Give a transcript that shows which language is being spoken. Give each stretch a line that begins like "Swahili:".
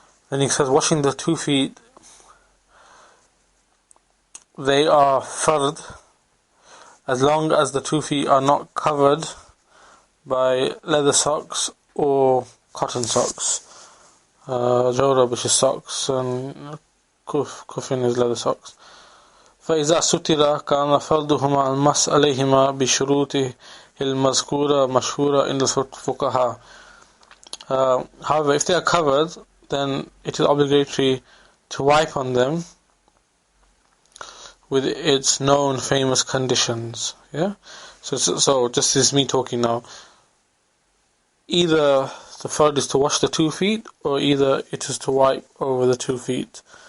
English: Then he says, washing the 2 feet, they are fard as long as the 2 feet are not covered by leather socks or cotton socks. Jawrab, which is socks, and kufin is leather socks.
Arabic: فإذا ستر كان فردهما المس عليهما بشروطه المذكورة مشهورة عند الفقهاء.
English: However, if they are covered, then it is obligatory to wipe on them with its known famous conditions. Yeah. So just this is me talking now. Either the fard is to wash the 2 feet, or either it is to wipe over the 2 feet.